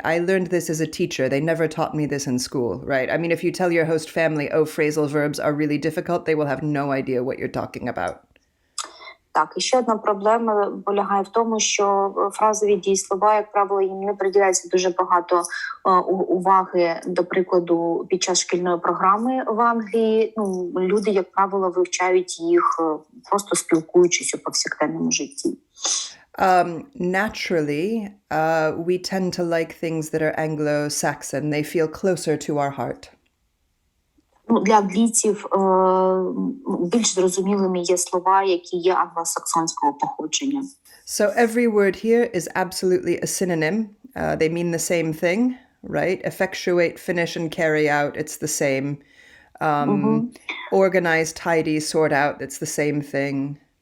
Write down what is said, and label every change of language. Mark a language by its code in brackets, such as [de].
[en] I learned this as a teacher. They never taught me this in school, right? I mean, if you tell your host family, phrasal verbs are really difficult, they will have no idea what you're talking about. [uk] Так, і ще одна проблема полягає в тому, що фразові дієслова, як правило, їм не приділяється дуже багато уваги, до прикладу, під час шкільної програми в Англії. Люди, як правило, вивчають їх просто спілкуючись у повсякденному житті. [en] Naturally, we tend to like things that are Anglo-Saxon. They feel closer to our heart. [uk] Для англійців більш зрозумілими є слова, які є англосаксонського походження. [en] So every word here is absolutely a synonym. They mean the same thing, right? Effectuate, finish, and carry out, it's the same. Organize, tidy, sort out, it's the same thing.